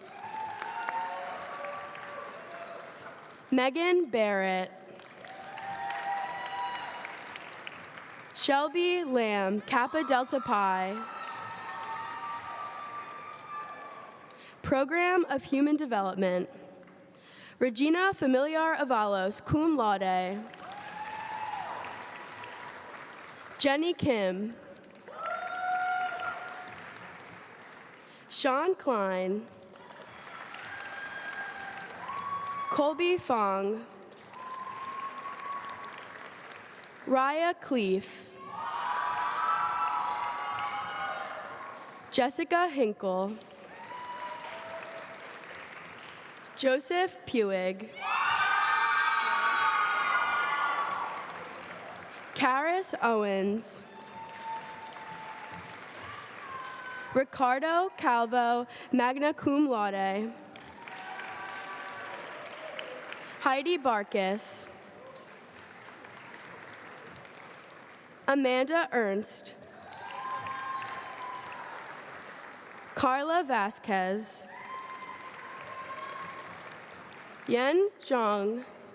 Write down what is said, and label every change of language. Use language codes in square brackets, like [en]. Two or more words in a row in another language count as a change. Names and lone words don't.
[en] Megan Barrett. Shelby Lamb, Kappa Delta Pi. Program of Human Development. Regina Familiar Avalos, [la] cum laude. [en] Jenny Kim. Sean Klein. Colby Fong. Raya Cleef. Jessica Hinkle. Joseph Puig. Karis Owens. Ricardo Calvo, [la] magna cum laude. [en] Heidi Barkis. Amanda Ernst. Carla Vasquez. Yen Zhang.